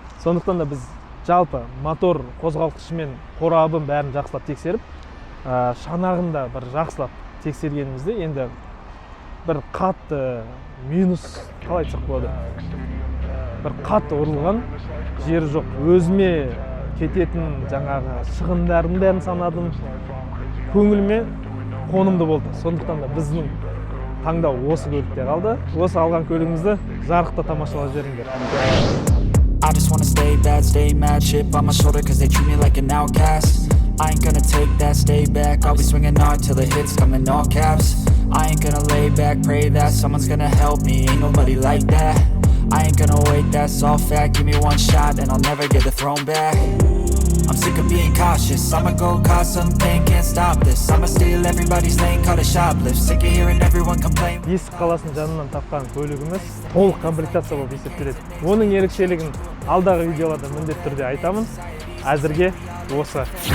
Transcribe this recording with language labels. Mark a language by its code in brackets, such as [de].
[kk] Сондықтан да біз жалпы мотор қозғалтқышы мен қорабын бәрін жақсылап тексеріп, шанағын да бір жақсылап тексергенімізде енді бір қатты минус, қалай айтсақ болады, бір қатты ұрылған жері жоқ. Өзіме кететін жаңағы шығындардың бәрін санадым, көңіліме қонымды болды. Сондықтан да біздің таңдау осы көлікте қалды. Осы алған көлігімізді жарықта тамашалап жіберіңдер. [en] I just wanna stay bad, stay mad, chip on my shoulder cause they treat me like an outcast. I ain't gonna take that, stay back, I'll be swinging hard till the hits come in all caps. I ain't gonna lay back, pray that someone's gonna help me, ain't nobody like that. I ain't gonna wait, that's all fact, give me one shot and I'll never get the throne back. I'm sick of being cautious, I'ma go cause some pain, can't stop this. I'ma steal everybody's lane, call it shoplift. Sick of hearing everyone complain. [kk] Есік қаласының жанынан тапқан көлігіміз толық комплектация болып есептеледі. Оның ерекшелігін алдағы видеоларда міндетті түрде айтамын. Әзірге осы.